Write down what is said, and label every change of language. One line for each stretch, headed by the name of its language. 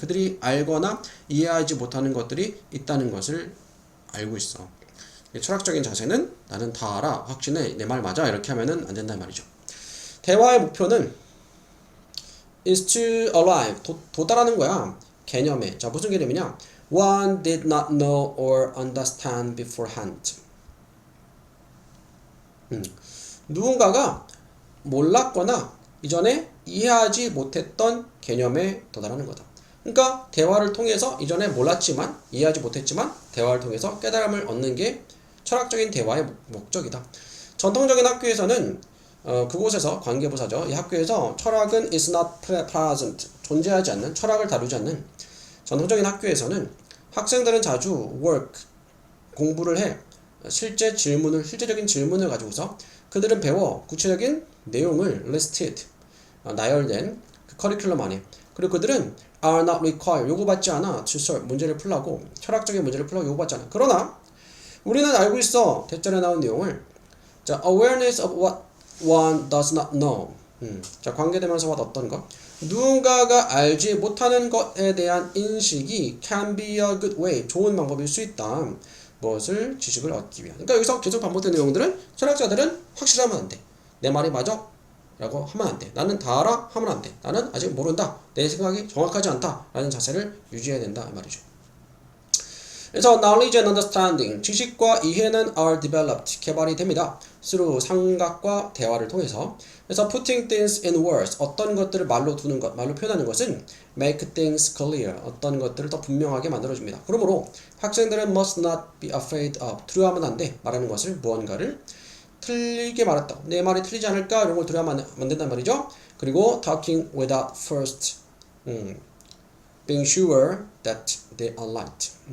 Korean: 그들이 알거나 이해하지 못하는 것들이 있다는 것을 알고 있어. 철학적인 자세는 나는 다 알아, 확신해, 내 말 맞아 이렇게 하면은 안 된다는 말이죠. 대화의 목표는
English: is to arrive,
Korean: 도달하는 거야. 개념에. 자, 무슨 개념이냐?
English: One did not know or understand beforehand.
Korean: 누군가가 몰랐거나 이전에 이해하지 못했던 개념에 도달하는 거다. 그러니까 대화를 통해서 이전에 몰랐지만 이해하지 못했지만 대화를 통해서 깨달음을 얻는 게 철학적인 대화의 목적이다. 전통적인 학교에서는 그곳에서 관계부사죠. 이 학교에서 철학은
English: is not present,
Korean: 존재하지 않는, 철학을 다루지 않는 전통적인 학교에서는 학생들은 자주
English: work,
Korean: 공부를 해. 실제적인 질문을 가지고서 그들은 배워 구체적인 내용을
English: listed,
Korean: 나열된 그 커리큘럼 안에. 그리고 그들은
English: are not required,
Korean: 요구받지 않아
English: to solve,
Korean: 문제를 풀라고, 철학적인 문제를 풀라고 요구받지 않아. 그러나 우리는 알고 있어. 대절에 나온 내용을.
English: 자, awareness of what one does not know.
Korean: 자, 관계되면서 what 어떤 것? 누군가가 알지 못하는 것에 대한 인식이
English: can be a good way,
Korean: 좋은 방법일 수 있다. 무엇을? 지식을 얻기 위한. 그러니까 여기서 계속 반복되는 내용들은 철학자들은 확실하면 안 돼. 내 말이 맞아? 라고 하면 안 돼. 나는 다 알아? 하면 안 돼. 나는 아직 모른다. 내 생각이 정확하지 않다. 라는 자세를 유지해야 된다. 말이죠. 그래서
English: knowledge and understanding,
Korean: 지식과 이해는
English: are developed,
Korean: 개발이 됩니다.
English: through
Korean: 상각과 대화를 통해서. 그래서
English: putting things in words,
Korean: 어떤 것들을 말로 두는 것, 말로 표현하는 것은
English: make things clear,
Korean: 어떤 것들을 더 분명하게 만들어줍니다. 그러므로 학생들은
English: must not be afraid of,
Korean: 두려워하면 안 돼. 말하는 것을 무언가를 틀리게 말했다. 내 말이 틀리지 않을까? 이런 걸 두려워하면 안 된단 말이죠.
English: 그리고 talking without first being sure that they are right.